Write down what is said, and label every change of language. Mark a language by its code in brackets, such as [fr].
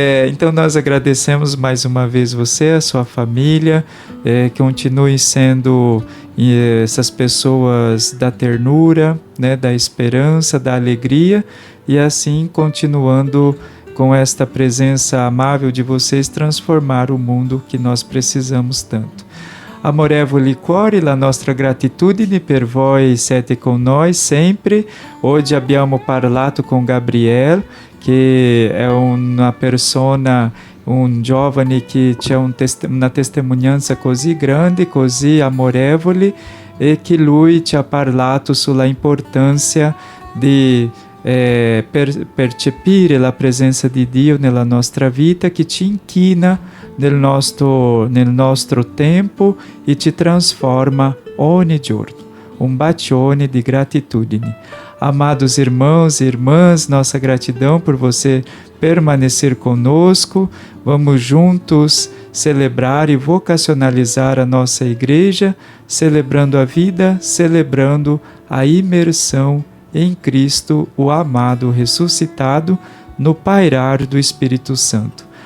[pt] Então nós agradecemos mais uma vez você, a sua família, que continuem sendo essas pessoas da ternura, né, da esperança, da alegria, e assim continuando com esta presença amável de vocês transformar o mundo que nós precisamos tanto. [it] Amorevoli cuore, la nostra gratitudine per voi siete con noi sempre. Oggi abbiamo parlato con Gabriel, che è una persona, un giovane che c'è una testimonianza così grande, così amorevole, e che lui ci ha parlato sulla importanza di percepire la presenza di Dio nella nostra vita, che ci inchina nel nostro tempo e ci transforma ogni giorno. Um bacione de gratitudine. [pt] Amados irmãos e irmãs, nossa gratidão por você permanecer conosco. Vamos juntos celebrar e vocacionalizar a nossa igreja, celebrando a vida, celebrando a imersão em Cristo, o amado ressuscitado, no pairar do Espírito Santo.